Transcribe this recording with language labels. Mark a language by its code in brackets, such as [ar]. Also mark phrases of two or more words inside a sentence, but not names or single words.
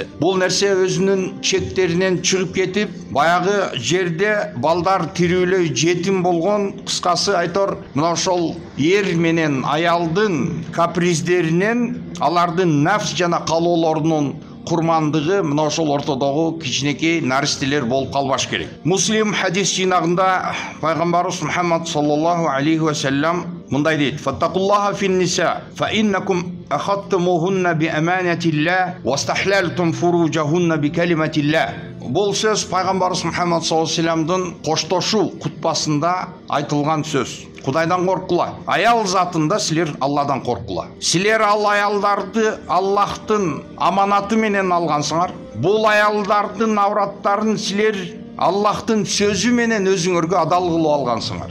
[ky] Бул нерсе өзүнүн чектеринен чыгып кетип, баягы жерде балдар тирүүлөй жетим болгон, кыскасы айтор, мына ошол эр менен аялдын каприздеринен, алардын нафс жана калоолорунун курмандыгы мына ошол ортодогу кичинекей наристелер болуп калбаш керек. Муслим хадис жыйнагында пайгамбарыбыз Мухаммад [ar] صلى الله عليه وسلم [ky] мындай дейт: [ar] "فاتقوا الله في النساء فإنكم أخذتموهن بأمانة الله واستحللتم فروجهن بكلمة الله." [ky] Бул сөз пайгамбарыбыз Мухаммад [ar] صلى الله عليه وسلم [ky] коштошуу кутбасында айтылган сөз. Кудайдан коркула. Аял затында силер Алладан коркула. Силер ал аялдарды Аллахтын аманаты менен алгансыңар. Бул аялдардын авраттарын силер Аллахтын сөзү менен өзүңөргө адал кылып алгансыңар.